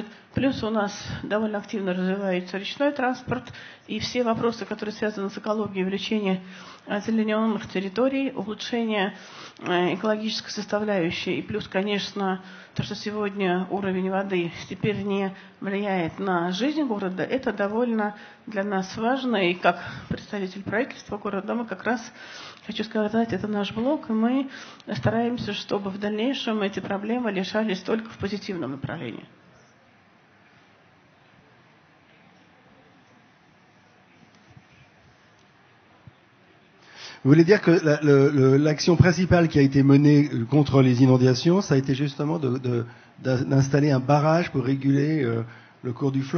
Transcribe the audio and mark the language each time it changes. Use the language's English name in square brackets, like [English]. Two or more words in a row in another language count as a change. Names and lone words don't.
[Russian] Плюс у нас довольно активно развивается речной транспорт, и все вопросы, которые связаны с экологией, увеличение озелененных территорий, улучшение экологической составляющей, и плюс, конечно, то, что сегодня уровень воды теперь не влияет на жизнь города, это довольно для нас важно, и как представитель правительства города мы как раз, хочу сказать, это наш блок, и мы стараемся, чтобы в дальнейшем эти проблемы решались только в позитивном направлении. [French] Vous voulez dire que l'action principale qui a été menée contre les inondations, ça a été justement d'installer un barrage pour réguler le cours du fleuve.